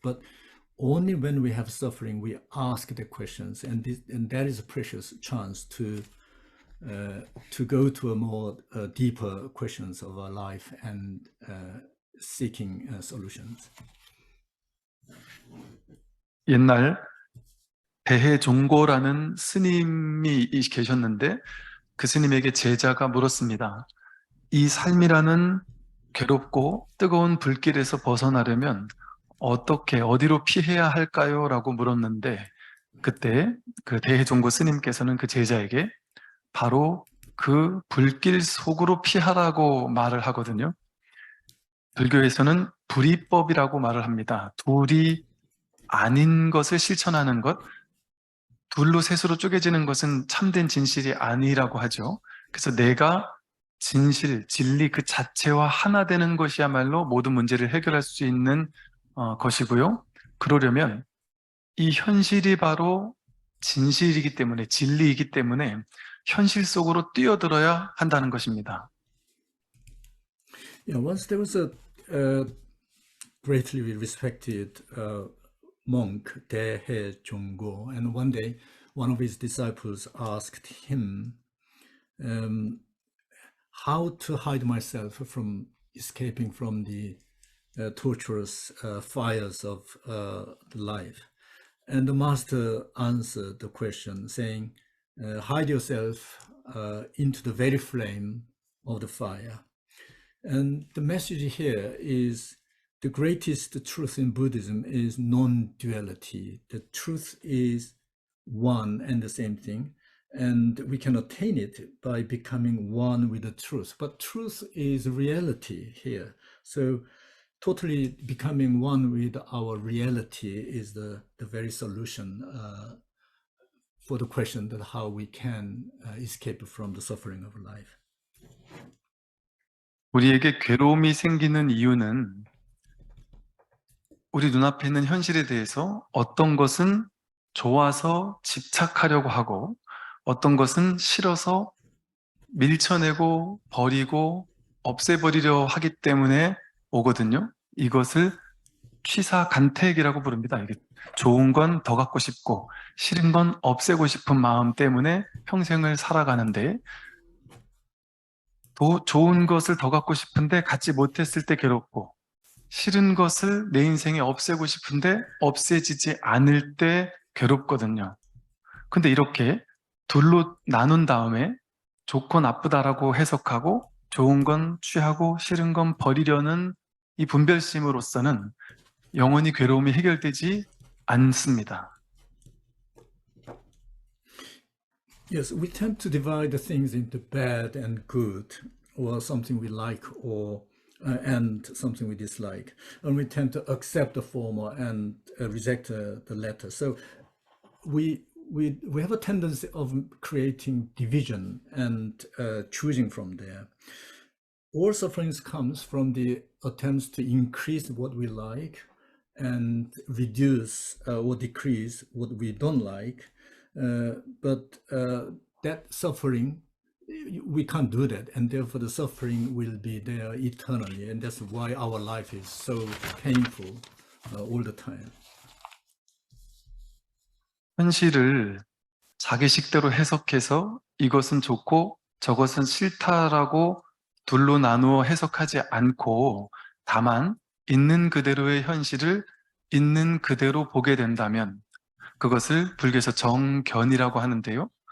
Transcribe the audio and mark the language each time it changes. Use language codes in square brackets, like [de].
[en] But only when we have suffering, we ask the questions, and that is a precious chance to go to a more deeper questions of our life and seeking solutions. [ko] 옛날 대해종고라는 스님이 계셨는데 그 스님에게 제자가 물었습니다. 이 삶이라는 괴롭고 뜨거운 불길에서 벗어나려면 어떻게, 어디로 피해야 할까요? 라고 물었는데 그때 그 대해종고 스님께서는 그 제자에게 바로 그 불길 속으로 피하라고 말을 하거든요. 불교에서는 불이법이라고 말을 합니다. 둘이 아닌 것을 실천하는 것, 둘로 셋으로 쪼개지는 것은 참된 진실이 아니라고 하죠. 그래서 내가 진실, 진리 그 자체와 하나 되는 것이야말로 모든 문제를 해결할 수 있는 것이고요. 그러려면 이 현실이 바로 진실이기 때문에, 진리이기 때문에 현실 속으로 뛰어들어야 한다는 것입니다. [en] Yeah, once there was a greatly respected monk, Daehe Jonggo, and one day one of his disciples asked him, how to hide myself from escaping from the torturous fires of life. And the master answered the question saying, hide yourself into the very flame of the fire. And the message here is the greatest truth in Buddhism is non-duality. The truth is one and the same thing, and we can attain it by becoming one with the truth. But truth is reality here. So totally becoming one with our reality is the very solution for the question that how we can escape from the suffering of life. [ko] 우리에게 괴로움이 생기는 이유는 우리 눈앞에 있는 현실에 대해서 어떤 것은 좋아서 집착하려고 하고 어떤 것은 싫어서 밀쳐내고 버리고 없애버리려 하기 때문에 오거든요. 이것을 취사간택이라고 부릅니다. 이게 좋은 건 더 갖고 싶고 싫은 건 없애고 싶은 마음 때문에 평생을 살아가는데 또 좋은 것을 더 갖고 싶은데 갖지 못했을 때 괴롭고 싫은 것을 내 인생에 없애고 싶은데 없애지지 않을 때 괴롭거든요. 근데 이렇게 둘로 나눈 다음에 좋고 나쁘다라고 해석하고 좋은 건 취하고 싫은 건 버리려는 이 분별심으로서는 영원히 괴로움이 해결되지 않습니다. [en] Yes, we tend to divide the things into bad and good, or something we like, or and something we dislike, and we tend to accept the former and reject the latter. So we have a tendency of creating division and choosing from there. All sufferings comes from the attempts to increase what we like and reduce or decrease what we don't like. But that suffering, we can't do that, and therefore the suffering will be there eternally, and that's why our life is so painful all the time. [ko] 현실을 자기식대로 해석해서 이것은 좋고 저것은 싫다라고 둘로 나누어 해석하지 않고 다만 있는 그대로의 현실을 있는 그대로 보게 된다면 그것을 불교에서 정견이라고 하는데요.